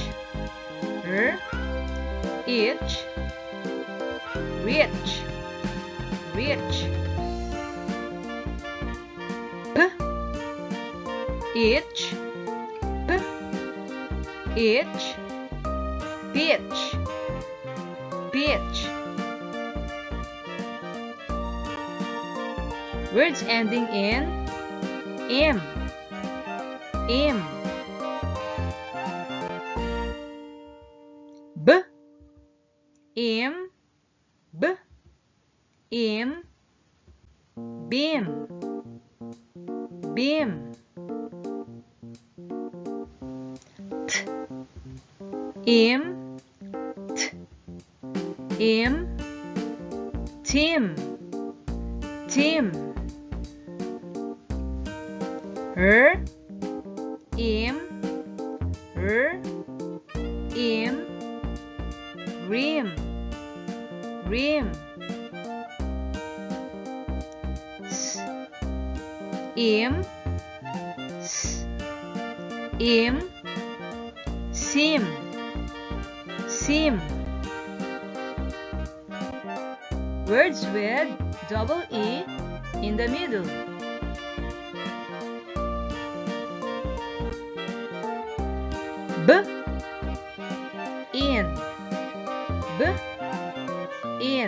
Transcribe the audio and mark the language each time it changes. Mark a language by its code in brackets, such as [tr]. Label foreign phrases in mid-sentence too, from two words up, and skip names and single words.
[en] R. Itch. Rich. Rich. P. Itch. P. Itch. Bitch. Bitch. Words ending in im. Im. B. Im. B. Im. Bim. Bim. T. Im. T. Im. Tim. Tim. R. Im. R. Im. Rim. Rim. S. Im. S. Im. Sim. Sim. Words with double E in the middle. B. In. B. In.